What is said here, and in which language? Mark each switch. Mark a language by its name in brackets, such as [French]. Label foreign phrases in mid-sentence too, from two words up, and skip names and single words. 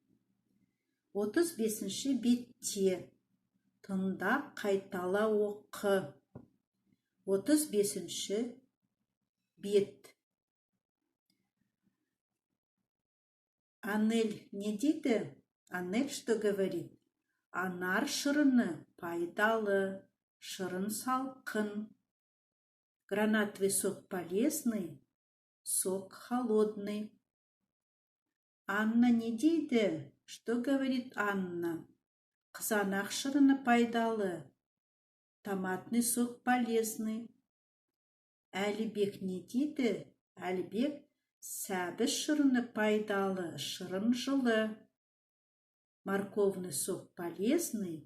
[Kazakh] 35-ші бетте. Тыңда, қайтала оқы. 35-ші бет. Анель не дейді? [Russian] Анель что говорит? [Kazakh] Анар шырыны пайдалы. Шырын салқын. [Russian] Гранатовый сок полезный. Сок холодный. [Kazakh] Анна не дейді? [Russian] Что говорит Анна? [Kazakh] Қызанақ шырыны пайдалы. [Russian] Томатный сок полезный. [Kazakh] Әлібек не дейді? Әлібек сәбіз шырыны пайдалы. Шырын жылы. [Russian] Морковный сок полезный.